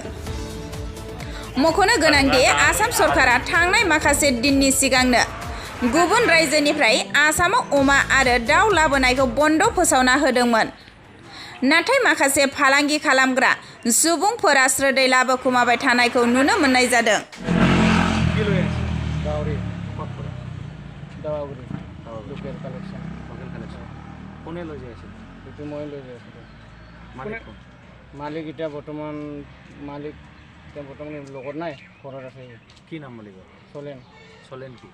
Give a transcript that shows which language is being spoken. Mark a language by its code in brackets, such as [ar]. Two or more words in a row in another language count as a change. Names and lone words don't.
[brx] मख'नो गोनांदि आसाम सरकारा थांनाय माखासे दिननि सिगांनो गुबुन रायजोनिफ्राय आसामाव अमा आरो दाउ लाबोनायखौ बन्द फोसावना होदोंमोन। नाथाय माखासे फालांगि खालामग्रा सुबुंफोरा स्रोदै लाबोखुमाबाय थानायखौ नुनो मोननाय जादों। [as] মালিক এতিয়া বৰ্তমান লগত নাই, ঘৰত আছে। কি নাম মালিকৰ? চলেন কি